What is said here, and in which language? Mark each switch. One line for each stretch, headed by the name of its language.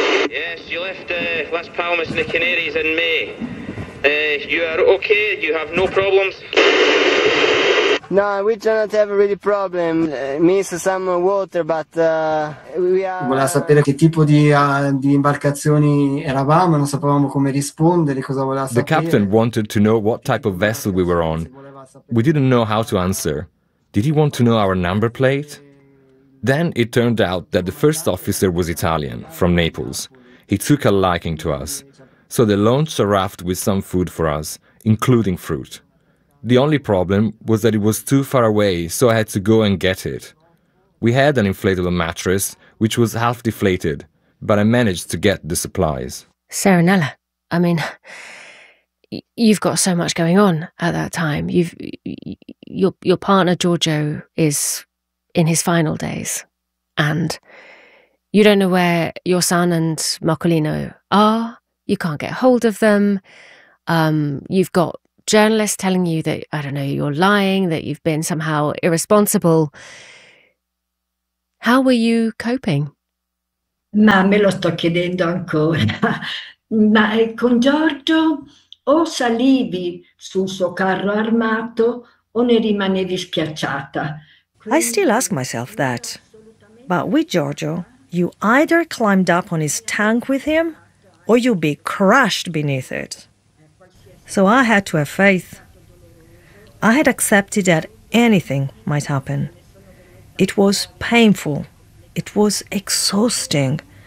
English: "Yes, you left Las Palmas in the Canaries in May. You are okay? You have no problems?" "No, we do not have really problem. Miss some water, but we are."
Italian: "Voleva sapere che tipo di imbarcazioni eravamo, non sapevamo come rispondere, cosa voleva sapere."
English: The captain wanted to know what type of vessel we were on. We didn't know how to answer. Did he want to know our number plate? Then it turned out that the first officer was Italian, from Naples. He took a liking to us. So they launched a raft with some food for us, including fruit. The only problem was that it was too far away, so I had to go and get it. We had an inflatable mattress, which was half deflated, but I managed to get the supplies. Serenella, I mean, you've got so much going on at that time. Your partner, Giorgio, is in his final days, and you don't know where your son and Marcolino are. You can't get hold of them. You've got journalists telling you that, I don't know, you're lying, that you've been somehow irresponsible. How were you coping?
Italian: Ma me lo sto chiedendo ancora. Ma con Giorgio o salivi sul suo carro armato o ne rimanevi schiacciata.
English: I still ask myself that. But with Giorgio, you either climbed up on his tank with him or you'd be crushed beneath it. So I had to have faith. I had accepted that anything might happen. It was painful. It was exhausting.